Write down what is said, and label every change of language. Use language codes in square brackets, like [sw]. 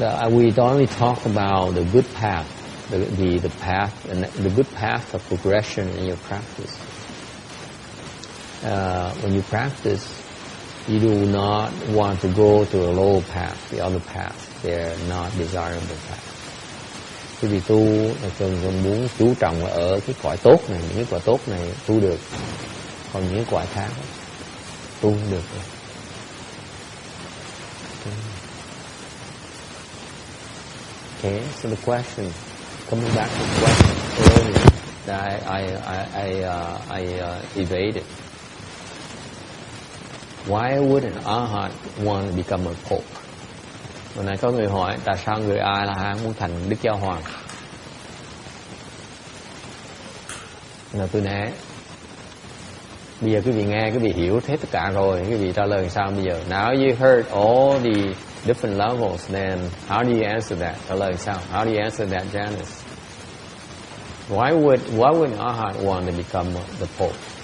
[en] We only talk about the good path, the path, and the good path of progression in your practice. When you practice, you do not want to go to a low path, the other path. They're not desirable paths. [vi] Quý vị tu thường muốn chú trọng ở cái cõi tốt này, những cái cõi tốt này tu được, còn những cái cõi khác tu không được. [en] Okay, so the question, coming back to the question earlier that I evaded. Why would an Arhat want to become a Pope? [vi] Hồi nãy có người hỏi tại sao người A-la-hán muốn thành Đức Giáo Hoàng? Là tôi né. Bây giờ quý vị nghe, quý vị hiểu hết tất cả rồi, quý vị trả lời sao bây giờ? [en] Now you heard all the different levels, then how do you answer that? [vi] Trả lời sao? [en] How do you answer that, Janice? Why would an Arhat want to become the Pope?